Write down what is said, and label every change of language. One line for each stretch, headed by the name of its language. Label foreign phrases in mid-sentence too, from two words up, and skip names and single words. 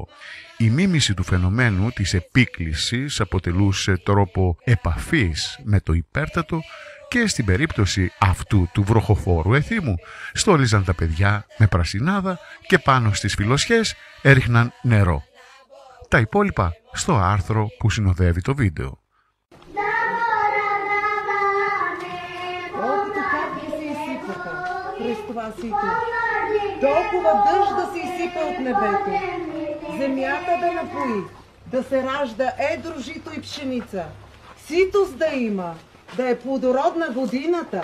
Greek: Η μίμηση του φαινομένου της επίκλησης αποτελούσε τρόπο επαφής με το υπέρτατο και στην περίπτωση αυτού του βροχοφόρου εθήμου στόλιζαν τα παιδιά με πρασινάδα και πάνω στις φιλοσιές έριχναν νερό. Τα υπόλοιπα στο άρθρο που συνοδεύει το βίντεο.
Bulgarian: Колкото капки се изсипваха през това сито, толкова дъжд да се изсипа от небето, земята да напои, да се ражда едро жито и пшеница, ситост да има, да е плодородна годината.